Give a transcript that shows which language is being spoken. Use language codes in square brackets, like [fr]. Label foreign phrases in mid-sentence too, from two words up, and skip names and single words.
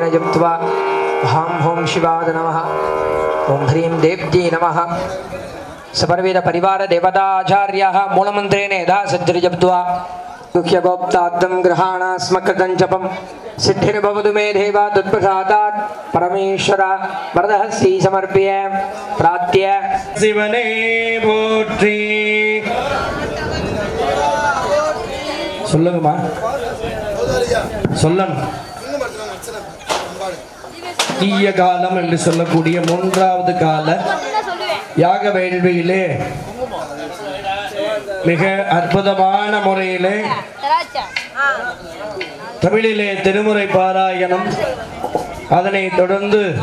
[sa] जप्त्वा हां हों शिवाय नमः ओम ह्रीं देव्यै नमः सपर्वेद परिवार देवता आचार्याः मूलमंत्रेण यदा सज्जति जप्त्वा गुह्य गोप्ताद्दं ग्रहाणास्मकृतं जपं सिद्धिर्भवतु मे देवा तत्प्रसादात् परमेश्वर वरदहस्ति समर्प्य प्रार्थ्य [ta] சிவனே போற்றி சொல்லுங்கம்மா சொல்லணும் தீய காலம் என்று சொல்லக்கூடிய மூன்றாவது கால யாக வேள்வியிலே மிக அற்புதமான முறையிலே தமிழிலே திருமுறை பாராயணம் அதனை தொடர்ந்து